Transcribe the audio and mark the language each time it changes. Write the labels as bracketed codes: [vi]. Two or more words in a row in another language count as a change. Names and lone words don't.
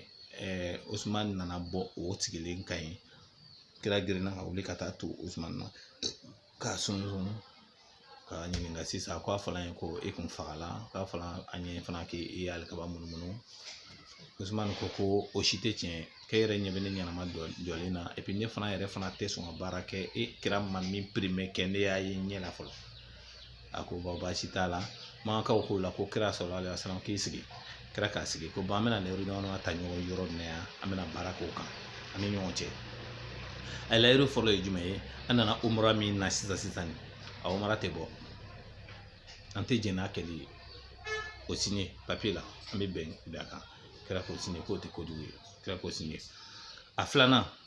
[bm] Usumani nana bɔ o sigilen kan ye kira girinna ka wuli ka taa to Usumani na k'a sunsun ka ɲininka sisan ko a fɔla ye ko e kun fagala k'a fɔla an ye fana k'i ye alikaba munumunu Usumani ko o si tɛ tiɲɛ k'e yɛrɛ ɲɛ bɛ ne ɲɛnama jɔlen na [fr] et puis [bm] ne fana yɛrɛ fana tɛ sɔn ka baara kɛ e kira ma min primé kɛ ne y'a ye ɲɛ la fɔlɔ a ko baasi t'a la Makakaw k'o la ko kira [ar] صلى الله عليه وسلم [bm] k'i sigi kira k'a sigi ko an bɛna layiru ɲɔgɔn ta ɲɔgɔn yɔrɔ min na yan an bɛna baara k'o kan an ni ɲɔgɔn cɛ a layiru fɔlɔ ye jumɛn ye an nana umra min na sisan a umra tɛ bɔ an tɛ jɛn n'a kɛli ye o [fr] signé papier [bm] la an bɛ bɛn a kan kira k'o signé k'o tɛ kojugu ye kira k'o signé a filanan